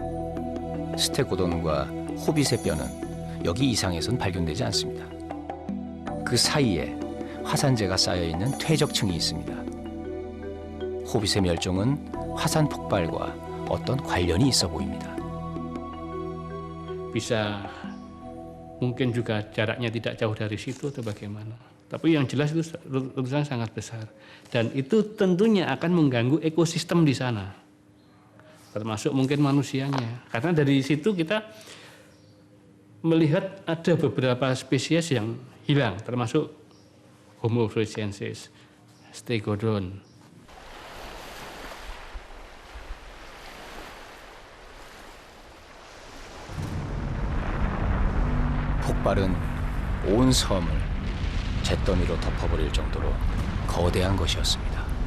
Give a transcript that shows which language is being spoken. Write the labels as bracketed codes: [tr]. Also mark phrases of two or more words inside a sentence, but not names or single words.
[ko] 스테고돈과 호빗의 뼈는 여기 이상에선 발견되지 않습니다. 그 사이에 화산재가 쌓여있는 퇴적층이 있습니다. 호빗의 멸종은 화산 폭발과 어떤 관련이 있어 보입니다. [id] Bisa mungkin juga jaraknya tidak jauh dari situ atau bagaimana. Tapi yang jelas itu letusan sangat besar. Dan itu tentunya akan mengganggu ekosistem di sana. Termasuk mungkin manusianya. Karena dari situ kita melihat ada beberapa spesies yang hilang. Termasuk Homo floresiensis, Stegodon. [ko] 폭발은 온 섬을 잿더미로 덮어버릴 정도로 거대한 것이었습니다.